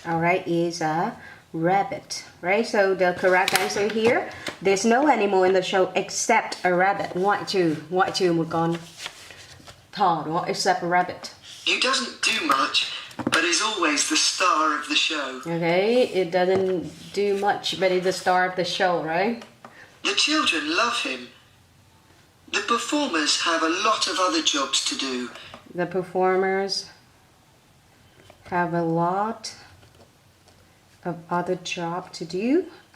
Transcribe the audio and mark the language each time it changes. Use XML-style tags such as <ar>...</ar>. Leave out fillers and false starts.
<en>all right, is a rabbit, right? So the correct answer here, there's no animal in the show except a rabbit.</en> <vi>Ngoại trừ một con thỏ, đúng không?</vi> <en>Except a rabbit. He doesn't do much, but is always the star of the show. Okay, it doesn't do much, but it's the star of the show, right? The children love him. The performers have a lot of other jobs to do. The performers have a lot of other jobs to do.</en>